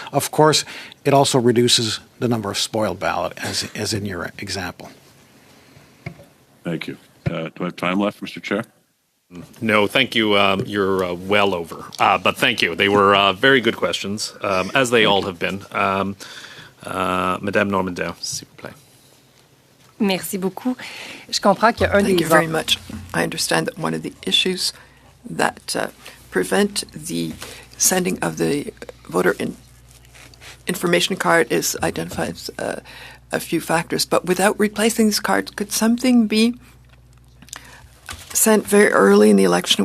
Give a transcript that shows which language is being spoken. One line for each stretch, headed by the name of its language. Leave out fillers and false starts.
English: Of course, it also reduces the number of spoiled ballot, as in your example. Thank you. Do I have time left, Mr. Chair? No, thank you. You're well over. But thank you. They were very good questions, as they all have been.
French: Madame Normandin, s'il vous plaît. Merci beaucoup. Je comprends qu'il y a un
English: Thank
French: des
English: you very much. I understand that one of the issues that prevent the sending of the voter information card is identifies a few factors. But without replacing these cards, could something be sent very early in the election?